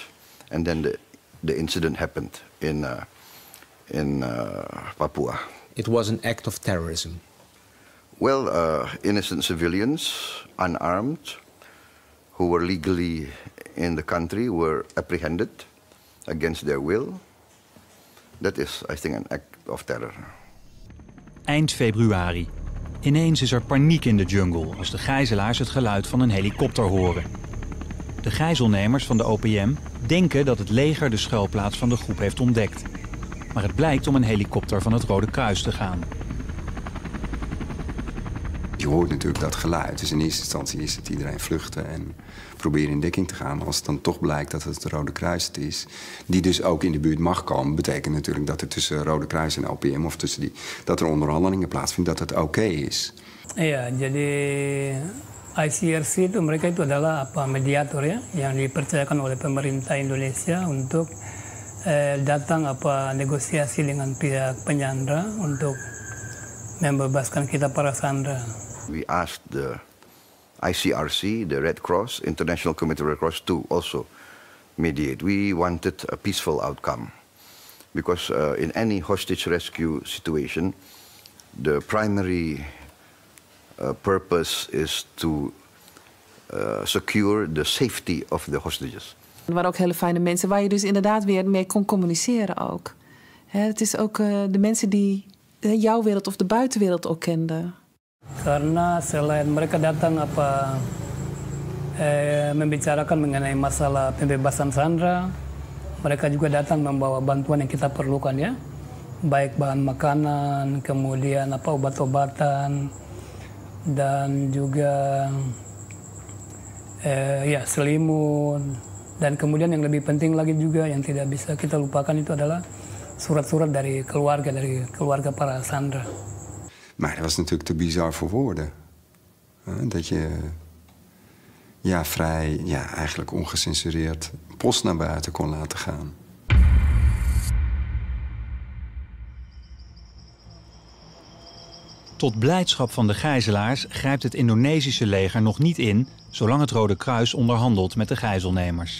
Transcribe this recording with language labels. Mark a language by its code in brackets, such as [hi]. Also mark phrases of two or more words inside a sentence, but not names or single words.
[en] And then the incident happened in Papua. It was an act of terrorism. Well, innocent civilians, unarmed, who were legally in the country were apprehended against their will. That is, I think, an act of terror. [nl] Eind februari. Ineens is er paniek in de jungle als de gijzelaars het geluid van een helikopter horen. De gijzelnemers van de OPM denken dat het leger de schuilplaats van de groep heeft ontdekt. Maar het blijkt om een helikopter van het Rode Kruis te gaan. Je hoort natuurlijk dat geluid. Dus in eerste instantie is het iedereen vluchten en proberen in dekking te gaan. Als het dan toch blijkt dat het Rode Kruis het is, die dus ook in de buurt mag komen, betekent natuurlijk dat er tussen Rode Kruis en OPM of tussen dat er onderhandelingen plaatsvinden, dat het oké is. [id] Iya, jadi ICRC itu mereka itu adalah mediator ya, yang dipercayakan oleh pemerintah Indonesia untuk datang negosiasi dengan pihak penyandra untuk membebaskan kita para sandera. [en] We asked the ICRC, the Red Cross, International Committee of Red Cross, to also mediate. We wanted a peaceful outcome because in any hostage rescue situation, the primary purpose is to secure the safety of the hostages. [nl] Er waren ook hele fijne mensen waar je dus inderdaad weer mee kon communiceren ook. Het is ook de mensen die jouw wereld of de buitenwereld ook kenden. [id] Karena selain mereka datang membicarakan mengenai masalah pembebasan Sandra, mereka juga datang membawa bantuan yang kita perlukan ya, baik bahan makanan, kemudian obat-obatan, dan juga ya selimut, dan kemudian yang lebih penting lagi juga yang tidak bisa kita lupakan itu adalah surat-surat dari keluarga para Sandra. [nl] Maar dat was natuurlijk te bizar voor woorden. Dat je vrij, eigenlijk ongecensureerd post naar buiten kon laten gaan. Tot blijdschap van de gijzelaars grijpt het Indonesische leger nog niet in, zolang het Rode Kruis onderhandelt met de gijzelnemers.